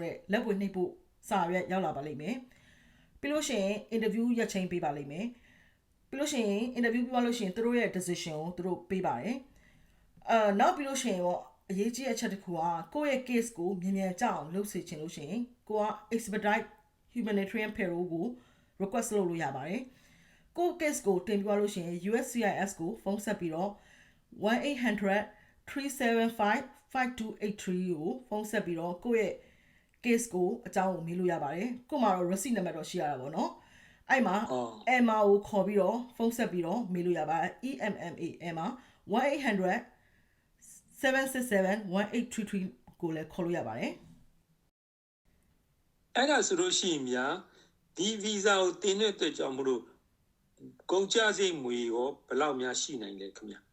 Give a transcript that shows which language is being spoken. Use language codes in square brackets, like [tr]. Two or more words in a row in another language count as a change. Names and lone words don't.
[my] တဲ့လက်ပွေနှိပ်ဖို့စာရွက်ရောက်လာပါလိမ့်မယ်ပြီးလို့ရှိရင် interview ရက်ချိန်ပေးပါလိမ့်မယ်ပြီးလို့ရှိရင် interview ပြီးသွားလို့ရှိရင်သူတို့ရဲ့ decision ကိုသူတို့ပေးပါတယ်နောက်ပြီးလို့ရှိရင်ပေါ့အရေးကြီးတဲ့အချက်တစ်ခုကကိုယ့်ရဲ့ case ကိုမြင်မြန်ကြအောင်လုပ်စေချင်လို့ရှိရင်ကိုက [en] expedite humanitarian parole [my] ကို request လုပ်လို့ရပါတယ်ကို case ကိုတင်ပြလို့ရှိရင် USCIS ကိုဖုန်းဆက်ပြီးတော့ 1-800-375-5283ကိုဖုန်းဆက်ပြီးတော့ကိုယ့်ရဲ့ case ကိုအကြောင်းကိုမေးလို့ရပါတယ်ကို့မှာတော့ [en] receipt number [my] တော့ရှိရတာပေါ့နော်အဲ့မှာ EMA ကိုခေါ်ပြီးတော့ဖုန်းဆက်ပြီးတော့မေးလို့ရပါတယ် EMA 1-800-767-1833ကိုလည်းခေါ်လို့ရပါတယ် အဲ့ဒါဆိုလို့ရှိရင်များဒီ visa ကိုတင်တဲ့အတွက်ကြောင့်မလို့ကုန်ကျစရိတ်ငွေရောဘယ်လောက်များရှိနိုင်လဲခင်ဗျာ